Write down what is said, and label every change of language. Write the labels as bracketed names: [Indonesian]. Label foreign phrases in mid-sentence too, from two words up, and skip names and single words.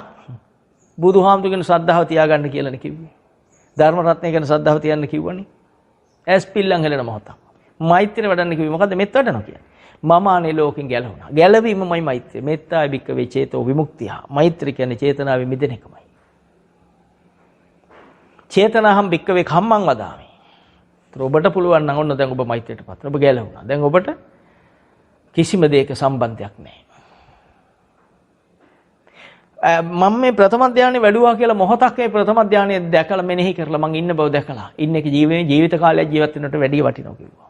[Sinhala] බුදුහාමුදුරගෙන ශ්‍රද්ධාව තියාගන්න කියලානේ කිව්වේ. ධර්ම රත්නය ගැන ශ්‍රද්ධාව තියන්න කිව්වනේ. ඇස් පිල්ලම් හෙලන මොහොතක්. මෛත්‍රිය වඩන්න කිව්වේ. මොකද්ද මෙත් වඩනවා කියන්නේ? මම අනේ ලෝකෙන් ගැලවුණා. ගැලවීමමයි මෛත්‍රිය. [Pali] මෙත්තායි භික්කවේ චේතෝ විමුක්තිය. [Sinhala] මෛත්‍රිය කියන්නේ චේතනාවේ මිදෙන එකමයි. [Pali] චේතනාහම් භික්කවේ කම්මං වදාමි. [Sinhala] ඔබට පුළුවන් නම් ඔන්න දැන් ඔබ මෛත්‍රියටපත්. ඔබ ගැලවුණා. දැන් ඔබට කිසිම දෙයක සම්බන්ධයක් නැහැ. මම මේ ප්‍රථම ධානයේ වැඩුවා කියලා මොහොතක් මේ ප්‍රථම ධානයේ දැකලා මෙනෙහි කරලා මං ඉන්න බව දැකලා ඉන්න එක ජීවිත කාලයක් ජීවත් වෙනට වැඩිය වටිනවා කිව්වා.